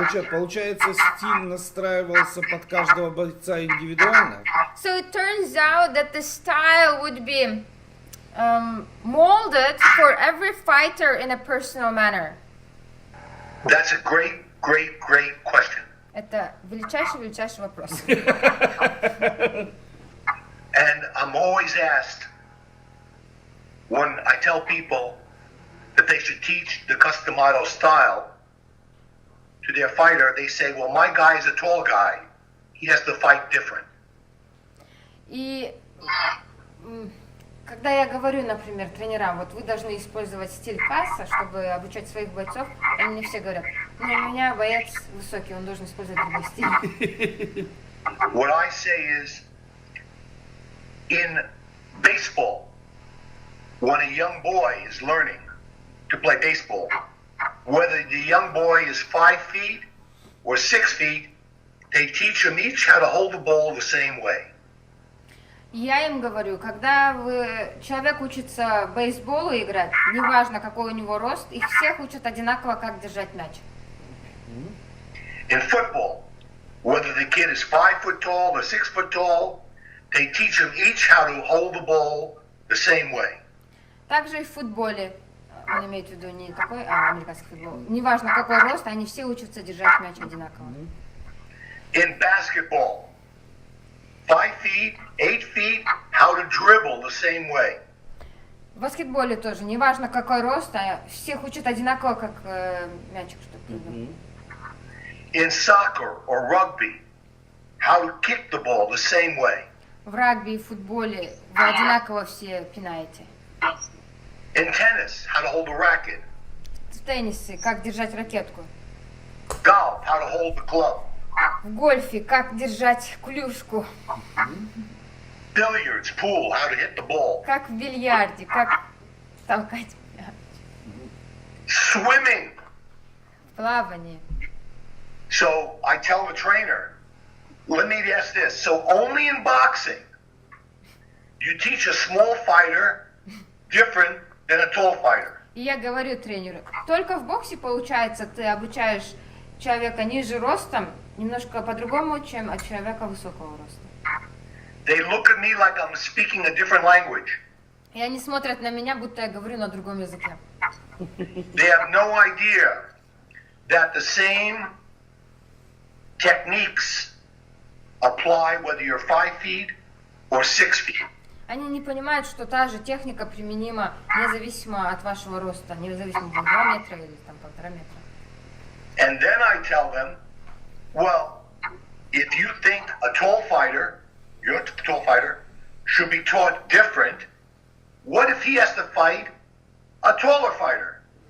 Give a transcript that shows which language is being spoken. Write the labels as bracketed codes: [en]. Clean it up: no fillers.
[ru] Получается, стиль настраивался под каждого бойца индивидуально. [en] So it turns out that the style would be molded for every fighter in a personal manner. That's a great question. [ru] Это величайший вопрос. [en] And I'm always asked when I tell people that they should teach the Cus D'Amato style to their fighter, they say, well, my guy is a tall guy. He has to fight different. [ru] И когда я говорю, например, тренерам, вот вы должны использовать стиль Casa, чтобы обучать своих бойцов, они мне все говорят, ну, у меня боец высокий, он должен использовать другой стиль. [en] What I say is, in baseball, when a young boy is learning to play baseball, whether the young boy is 5 feet or 6 feet, they teach them each how to hold the ball the same way. [ru] Я им говорю, когда человек учится бейсболу играть, неважно какой у него рост, их всех учат одинаково, как держать мяч. [en] In football, whether the kid is 5 foot tall or 6 foot tall, they teach them each how to hold the ball the same way. [ru] Также и в футболе, он имеет в виду не такой, а американский футбол, неважно какой рост, они все учатся держать мяч одинаково. [en] In basketball, 5 feet, 8 feet, how to dribble the same way. [ru] В баскетболе тоже, неважно какой рост, а всех учат одинаково, как мячик, чтобы прыгал. [en] In soccer or rugby, how to kick the ball the same way. [ru] В рагби и футболе вы одинаково все пинаете. [en] In tennis, how to hold a racket. [ru] В теннисе, как держать ракетку. [en] Golf, how to hold the club. [ru] В гольфе, как держать клюшку. [en] Billiards, pool, how to hit the ball. [ru] Как в бильярде, как толкать мяч. [en] Swimming. [ru] В плавании. [en] So I tell the trainer, let me ask this. So only in boxing, you teach a small fighter different than a tall fighter. [ru] И я говорю тренеру, только в боксе, получается, ты обучаешь человека ниже ростом немножко по-другому, чем от человека высокого роста. [en] They look at me like I'm speaking a different language. [ru] И они смотрят на меня, будто я говорю на другом языке. [en] They have no idea that the same techniques apply whether you're 5 feet or 6 feet. [ru] Они не понимают, что та же техника применима независимо от вашего роста, независимо от 2 метра или там 1,5 метра. [en] And then I tell them, well, if you think a tall fighter, your tall fighter, should be taught different, what if he has to fight a taller fighter?